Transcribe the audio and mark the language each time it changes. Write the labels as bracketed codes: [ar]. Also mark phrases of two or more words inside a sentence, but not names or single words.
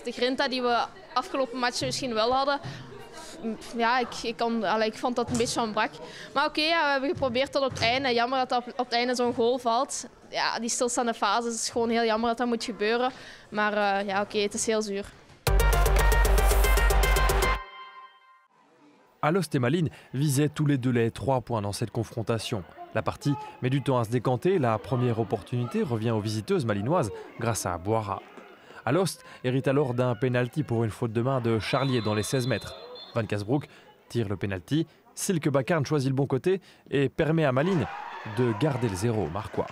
[nl] De grinta die we afgelopen matchen misschien wel hadden. Ja, ik vond dat een beetje ontbrak. Maar oké, we hebben geprobeerd tot op het einde. Jammer dat op het einde zo'n goal valt. Ja, die stilstaande fase is gewoon heel jammer dat dat moet gebeuren. Maar ja, oké, het is heel zuur. [fr] Alost et Malines visaient tous les deux les 3 points dans cette confrontation. La partie met du temps à se décanter, la première opportunité revient aux visiteuses malinoises grâce à Boira. Alost hérite alors d'un penalty pour une faute de main de Charlier dans les 16 mètres. Van Kasbroek tire le penalty, Silke Bakarn choisit le bon côté et permet à Malines de garder le 0 au marquoir.